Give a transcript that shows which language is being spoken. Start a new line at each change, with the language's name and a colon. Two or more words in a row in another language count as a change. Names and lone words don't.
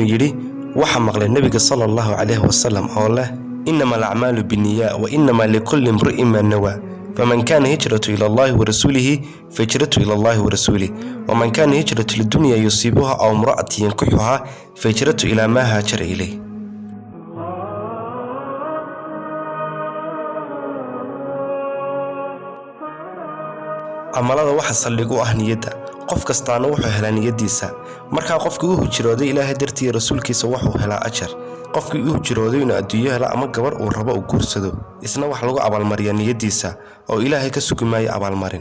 Arabic: يري
Somali: waxaa maqlay nabiga
Arabic: صلى الله عليه وسلم
Somali: oo leh
Arabic: إنما الأعمال بالنيات وإنما لكل امرئ ما نوى فمن كان هجرته إلى الله ورسوله فهجرته إلى الله ورسوله ومن كان هجرته لدنيا يصيبها أو امرأة ينكحها فهجرته إلى ما هاجر إليه.
Somali: amalada waxa saldhig u ah niyada qof kastaana wuxuu helaa niyadiisa marka qofkii uu hijrooday ilaahay dartii rasuulkiisa wuxuu helaa ajar qofkii uu hijrooday inuu adduunyo hela ama gabar uu rabo uu guursado isna wax lagu abaalmariyaa niyadiisa oo ilaahay ka sugmaayo abaalmarin.